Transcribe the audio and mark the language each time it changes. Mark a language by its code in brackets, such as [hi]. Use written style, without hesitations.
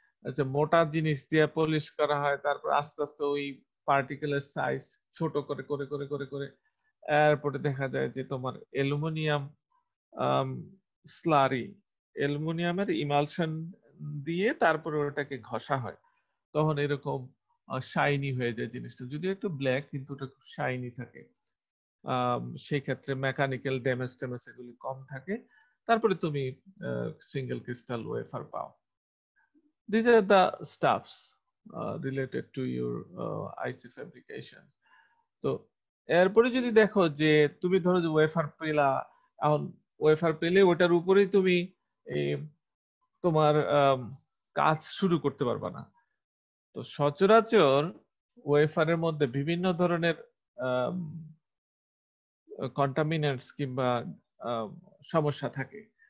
[bn] আচ্ছা, মোটা জিনিস দিয়ে পলিশ করা হয়, তারপর আস্তে আস্তে ওই পার্টিকেলের সাইজ ছোট করে করে করে করে করে এরপরে দেখা যায় যে তোমার অ্যালুমিনিয়াম স্লারি, অ্যালুমিনিয়ামের ইমালশন দিয়ে তারপরে ওটাকে ঘষা হয়, তখন এরকম শাইনি হয়ে যায় জিনিসটা। যদিও একটু ব্ল্যাক, কিন্তু ওটা খুব শাইনি থাকে। সেই ক্ষেত্রে মেকানিক্যাল ড্যামেজ ট্যামেজ এগুলি কম থাকে। তারপরে তুমি সিঙ্গেল ক্রিস্টাল ওয়েফার পাও। [en] These are the stuffs related to your IC fabrication. [bn] তো এরপরে যদি দেখো যে তুমি ধরো যে ওয়েফার পেলা, এখন ওয়েফার পেলে ওটার উপরেই তুমি এই তোমার কাজ শুরু করতে পারবা না। তো সচরাচর ওয়েফারের মধ্যে বিভিন্ন ধরনের কন্টামিনেন্টস কিংবা সমস্যা থাকে।